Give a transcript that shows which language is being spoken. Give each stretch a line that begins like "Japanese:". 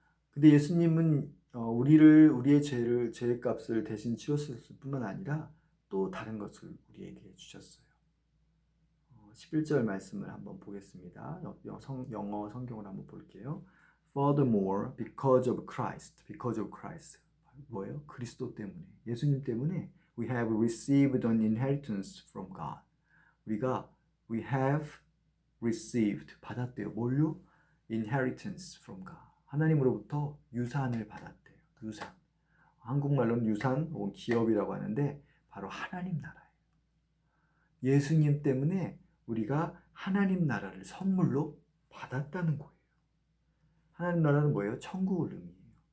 Korean: 근데 예수님은 우리의 죄의 값을 대신 치렀을 뿐만 아니라 또 다른 것을 우리에게 주셨어요. 11절 말씀을 한번 보겠습니다. 영어 성경을 한번 볼게요.
English: Furthermore, because of Christ.
Korean: 뭐예요? 그리스도 때문에, 예수님 때문에
English: we have received an inheritance from God. we have received,
Korean: 받았대요. 뭘요?
English: inheritance from God.
Korean: 하나님으로부터 유산을 받았대요. 유산. 한국말로는 유산 혹은 기업이라고 하는데 바로 하나님 나라예요. 예수님 때문에 우리가 하나님 나라를 선물로 받았다는 거예요. 하나님 나라는 뭐예요? 천국을 의미해요.